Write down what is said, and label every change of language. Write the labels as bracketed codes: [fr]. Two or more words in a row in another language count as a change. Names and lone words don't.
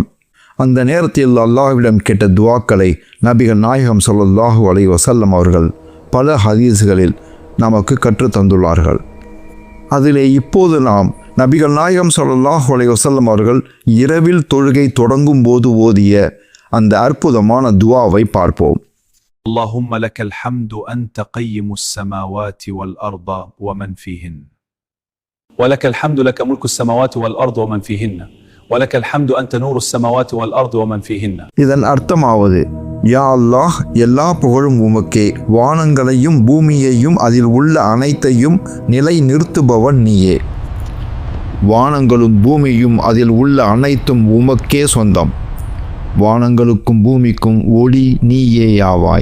[ta] அந்த நேரத்தில் அல்லாஹ்விடம் கேட்ட துவாக்களை நபிகள் நாயகம் [ar] صلى الله عليه وسلم [ta] அவர்கள் பல ஹதீஸ்களில் நமக்கு கற்றுத்தந்துள்ளார்கள். அதிலே இப்போது நாம் நபிகள் நாயகம் [ar] صلى الله عليه وسلم [ta] அவர்கள் இரவில் தொழுகை தொடங்கும் போது ஓதிய அந்த அற்புதமான துவாவை பார்ப்போம். [ar] اللهم لك الحمد أنت قيم السماوات والأرض ومن فيهن ولك الحمد لك ملك السماوات والأرض ومن فيهن ولك الحمد أنت نور السماوات والأرض ومن فيهن. [ta] இதன் அர்த்தமாவது, [ar] يا الله, [ta] எல்லா புகழும் உமக்கே, வானங்களையும் பூமியையும் அதில் உள்ள அனைத்தையும் நிலை நிறுத்துபவன் நீயே. வானங்களும் பூமியும் அதில் உள்ள அனைத்தும் உமக்கே சொந்தம். வானங்களுக்கும் பூமிக்கும் ஒளி நீயேயாவாய்.